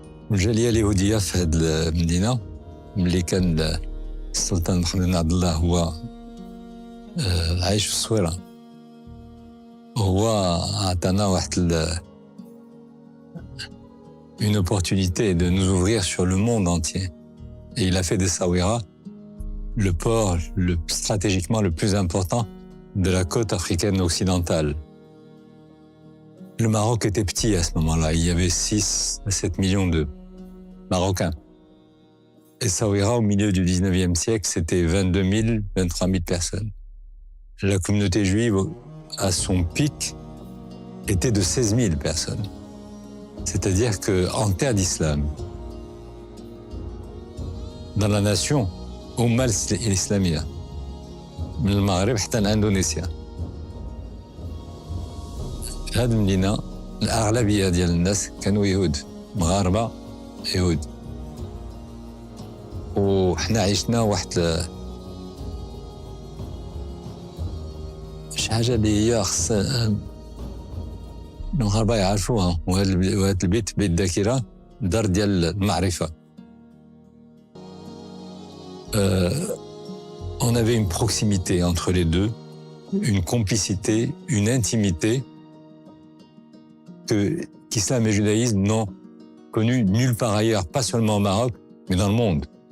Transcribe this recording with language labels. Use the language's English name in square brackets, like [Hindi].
[Arabic] والجاليه اليهوديه في هذه المدينه ملي كان السلطان محمد بن عبد الله هو عايش في الصويره، هو عطانا واحد [French] une opportunité de nous ouvrir sur le monde entier. Et il a fait d'Essaouira le port stratégiquement le plus important de la côte africaine occidentale. Le Maroc était petit à ce moment-là, il y avait 6 à 7 millions de Marocains. Essaouira, au milieu du 19e siècle, c'était 22 000, 23 000 personnes. La communauté juive, à son pic, était de 16 000 personnes. C'est-à-dire qu'en terre d'islam, dans la nation, [Arabic] Oumma l'Islamia, من المغرب حتى اندونيسيا، في هذه المدينة الأغلبية ديال الناس كانوا يهود، مغاربة يهود. وحنا عشنا واحد شي حاجة اللي هي خص المغاربة يعرفوها، وهذا البيت بيت ذاكرة، دار ديال المعرفة. [French] On avait une proximité entre les deux, une complicité, une intimité qu'islam et judaïsme n'ont connu nulle part ailleurs, pas seulement au Maroc, mais dans le monde.